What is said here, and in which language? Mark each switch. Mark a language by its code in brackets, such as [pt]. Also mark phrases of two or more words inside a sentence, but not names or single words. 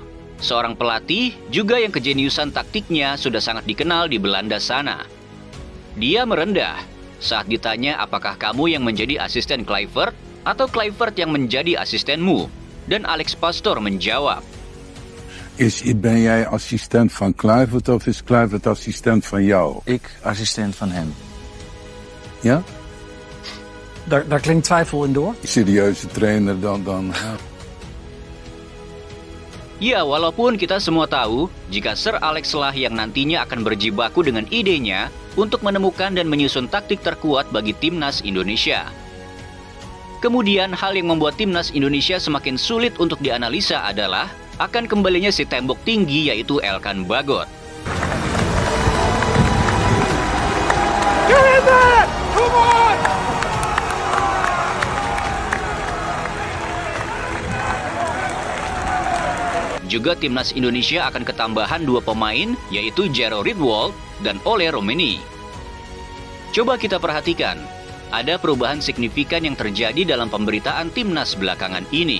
[id] Seorang pelatih juga yang kejeniusan taktiknya sudah sangat dikenal di Belanda sana. Dia merendah saat ditanya apakah kamu yang menjadi asisten Kluivert atau Kluivert yang menjadi asistenmu. Dan Alex Pastoor menjawab, [nl] Ben jij assistent van Kluivert of is Kluivert assistent van jou? Ik assistent van hem. Ja? Daar klinkt twijfel in door. Serieuze trainer dan. [id] Ya, walaupun kita semua tahu jika Sir Alex lah yang nantinya akan berjibaku dengan idenya untuk menemukan dan menyusun taktik terkuat bagi timnas Indonesia. Kemudian hal yang membuat timnas Indonesia semakin sulit untuk dianalisa adalah akan kembalinya si tembok tinggi yaitu Elkan Bagot. [en] Get in there! Come on! [id] Juga timnas Indonesia akan ketambahan 2 pemain yaitu Jero Ridwold dan Ole Romeni. Coba kita perhatikan, ada perubahan signifikan yang terjadi dalam pemberitaan timnas belakangan ini.